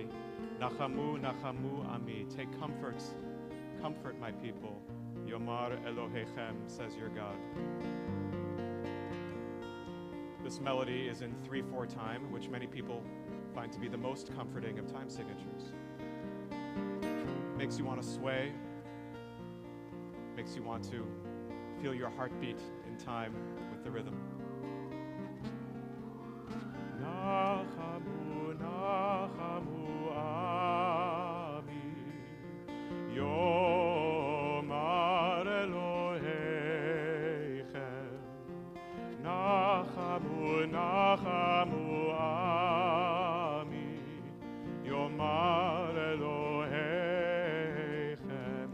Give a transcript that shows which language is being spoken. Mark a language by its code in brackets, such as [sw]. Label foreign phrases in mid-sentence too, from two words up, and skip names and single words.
[he] נחמו, נחמו, Ami. [en] Take comfort, comfort my people. [he] יאמר אלהיכם, [en] says your God. This melody is in 3/4 time, which many people find to be the most comforting of time signatures. makes you want to sway, makes you want to feel your heartbeat in time with the rhythm. [he] נחמו, נחמו עמי, יאמר אלהיכם. נחמו, נחמו עמי, יאמר אלהיכם.